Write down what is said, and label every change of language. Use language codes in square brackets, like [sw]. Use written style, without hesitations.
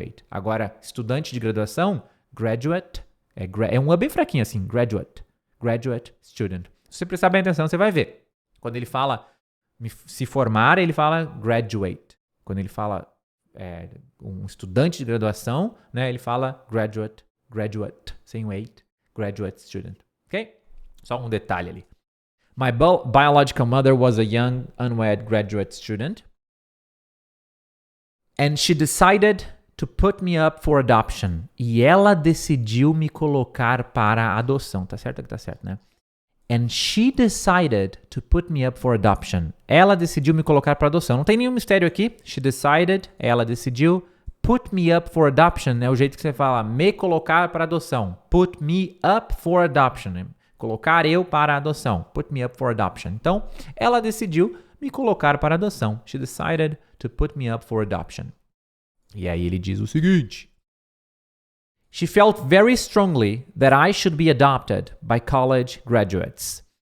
[pt] Agora, estudante de graduação, graduate, é um A bem fraquinho assim, graduate student. Se você prestar bem atenção, você vai ver. Quando ele fala se formar, ele fala graduate. Quando ele fala um estudante de graduação, né, ele fala graduate, sem wait, [en] graduate student. [pt] Ok? Só um detalhe ali. [en] My biological mother was a young, unwed graduate student. And she decided to put me up for adoption. [pt] E ela decidiu me colocar para a adoção. Tá certo que tá certo, né? [en] And she decided to put me up for adoption. [pt] Ela decidiu me colocar para adoção. Não tem nenhum mistério aqui. [en] She decided, [pt] ela decidiu. [en] Put me up for adoption [pt] é o jeito que você fala, me colocar para adoção. [en] Put me up for adoption. [pt] Colocar eu para a adoção. [en] Put me up for adoption. [pt] Então, ela decidiu me colocar para a adoção. [en] She decided to put me up for adoption. [pt] E aí ele diz o seguinte. [en] She felt very strongly that I should be adopted by college graduates.